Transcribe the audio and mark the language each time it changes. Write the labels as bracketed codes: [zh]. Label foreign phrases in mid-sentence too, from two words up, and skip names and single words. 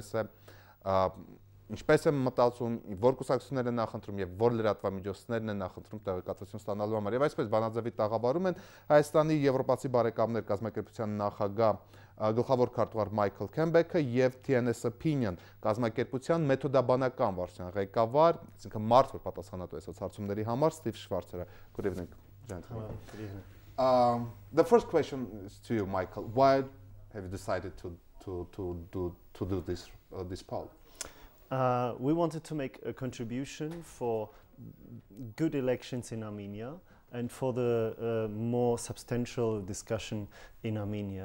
[hy] ինչպես է մտածում, որ կուսակցություններ են նախընտրում եւ որ լրատվամիջոցներն են նախընտրում տեղեկատվություն ստանալու համար։ Եվ այսպես Բանաձևի տաղավարում են Հայաստանի եվրոպացի բարեկամներ կազմակերպության նախագահ գլխավոր քարտուղար Michael Kambeck-ը եւ TNS Opinion կազմակերպության մեթոդաբանական վարչության ղեկավար, այսինքն մարդ, որ պատասխանատու է սոցհարցումների համար, Schwarzer. [en] Good evening, gentlemen. Good evening. The first question is to you, Michael. Why have you decided to do this poll? We wanted to make a contribution for good elections in Armenia and for the more substantial discussion in Armenia.